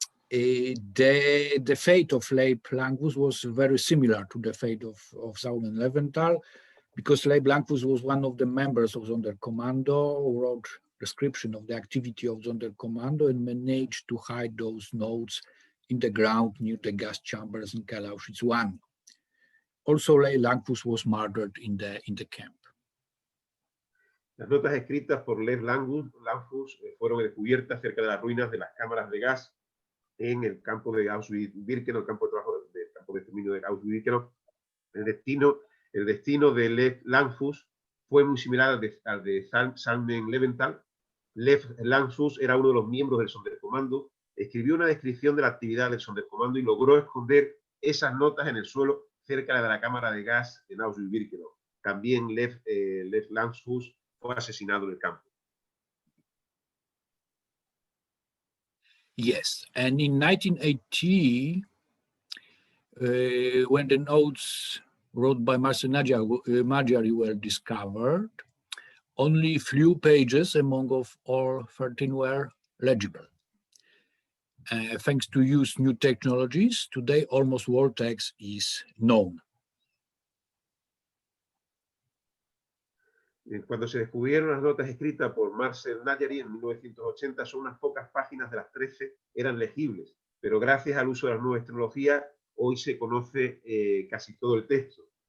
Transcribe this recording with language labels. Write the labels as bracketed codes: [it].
[en] The fate of Leib Langfuss was very similar to the fate of Zalman Leventhal, because Leib Langfuss was one of the members of Sonderkommando who wrote description of the activity of Sonderkommando and managed to hide those notes in the ground near the gas chambers in Keil Auschwitz I. Also, Leib Langfuss was murdered in the camp. [es] Las notas escritas por Leib Langfuss fueron descubiertas cerca de las ruinas de las cámaras de gas en el campo de Auschwitz-Birkenau, el campo de trabajo del campo de exterminio de Auschwitz-Birkenau. El destino de Leib Langfuss fue muy similar al de Zalman Leventhal. Leib Langfuss era uno de los miembros del Sonderkommando, escribió una descripción de la actividad del Sonderkommando y logró esconder esas notas en el suelo cerca de la cámara de gas en Auschwitz-Birkenau. También Leib Langfuss fue asesinado en el campo. [en] Yes, and in 1980, when the notes wrote by Marcel Magyari were discovered, only few pages among all 13 were legible. Thanks to use new technologies, today almost all text is known. [es] Cuando se descubrieron las notas escritas por Marcel Najary en 1980, son unas pocas páginas de las 13 eran legibles, pero gracias al uso de las nuevas tecnologías, hoy se conoce casi todo el texto.